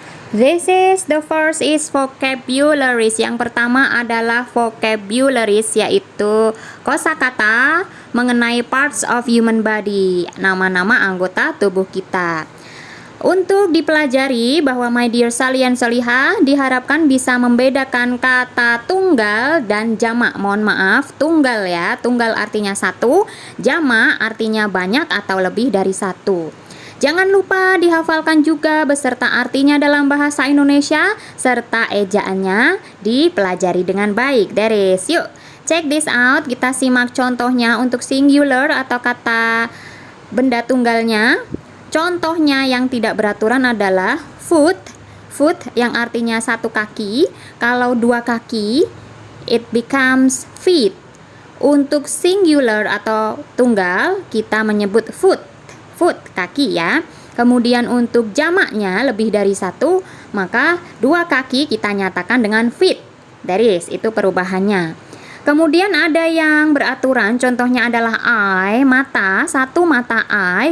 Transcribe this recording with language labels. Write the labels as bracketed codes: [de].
[en] This is the first is vocabularies. [id] Yang pertama adalah vocabularies, yaitu kosakata mengenai [en] parts of human body, [id] nama-nama anggota tubuh kita. Untuk dipelajari bahwa my dear salian solihah diharapkan bisa membedakan kata tunggal dan jamak. Mohon maaf, tunggal ya, tunggal artinya satu, jamak artinya banyak atau lebih dari satu. Jangan lupa dihafalkan juga beserta artinya dalam bahasa Indonesia serta ejaannya dipelajari dengan baik. [en] Deres, [id] yuk [en] check this out. [id] Kita simak contohnya untuk singular atau kata benda tunggalnya. Contohnya yang tidak beraturan adalah foot. Foot yang artinya satu kaki. Kalau dua kaki, [en] it becomes feet. [id] Untuk singular atau tunggal, kita menyebut foot. Foot, kaki ya. Kemudian untuk jamaknya lebih dari satu, maka dua kaki kita nyatakan dengan feet. Deres, itu perubahannya. Kemudian ada yang beraturan, contohnya adalah eye, mata, satu mata eye.